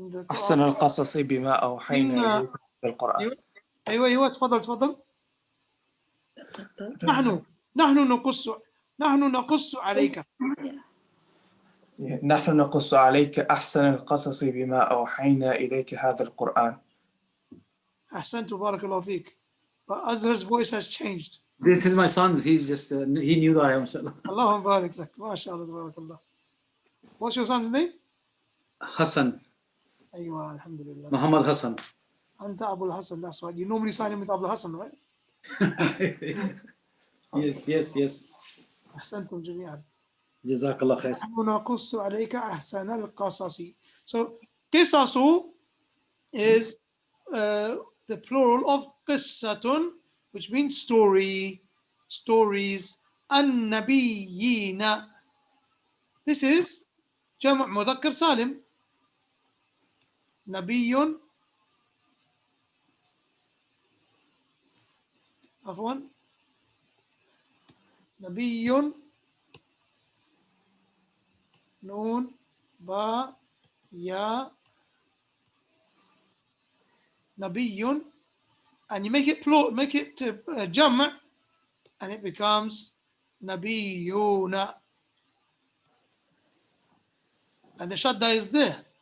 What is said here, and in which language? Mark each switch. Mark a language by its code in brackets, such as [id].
[ar] أحسن القصص بما أوحينا إليك بالقرآن. أيوة تفضل. نحن نقص عليك. نحن نقص عليك أحسن القصص بما أوحينا إليك هذا القرآن. أحسنت بارك الله فيك. [en] But Azhar's voice has changed. This is my son. He's just he knew that I am. [ar] اللهم بارك لك. ما شاء الله تبارك الله. [en] What's your son's name? Hassan. [ar] أيوة الحمد لله. [en] Muhammad Hassan. [ar] أنت أبو الحسن. [en] That's right. You normally sign him with Abu Hassan, right? Yes. [ar] أحسنتم جميعا. جزاك الله خير. نحن نقص عليك أحسن القصص. [en] So [ar] قصص [en] is the plural of [ar] قصة, [en] which means story, stories. [ar] النبيين. This is جمع مذكر سالم. نبي عفوا نبي نون با يا نبي, [en] and you make it plural, make it jam', and it becomes nabiyuna, and the shadda is there.